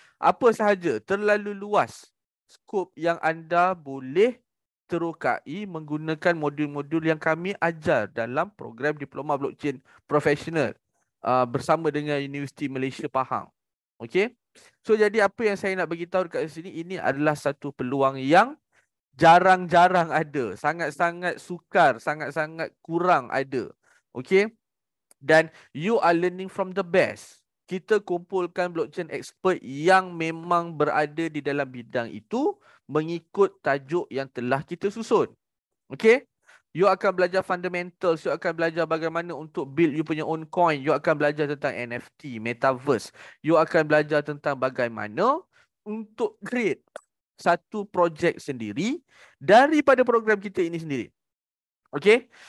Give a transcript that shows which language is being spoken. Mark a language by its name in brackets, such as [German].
[Malay] Apa sahaja, terlalu luas skop yang anda boleh terokai menggunakan modul-modul yang kami ajar dalam program diploma blockchain professional bersama dengan Universiti Malaysia Pahang. Okey? So jadi apa yang saya nak bagi tahu dekat sini, ini adalah satu peluang yang jarang-jarang ada, sangat-sangat sukar, sangat-sangat kurang ada. Okey? [English] Dan you are learning from the best. [Malay] Kita kumpulkan blockchain expert yang memang berada di dalam bidang itu mengikut tajuk yang telah kita susun. Okey? You akan belajar fundamentals, you akan belajar bagaimana untuk build you punya own coin, you akan belajar tentang NFT, metaverse, you akan belajar tentang bagaimana untuk create satu projek sendiri daripada program kita ini sendiri. Okey?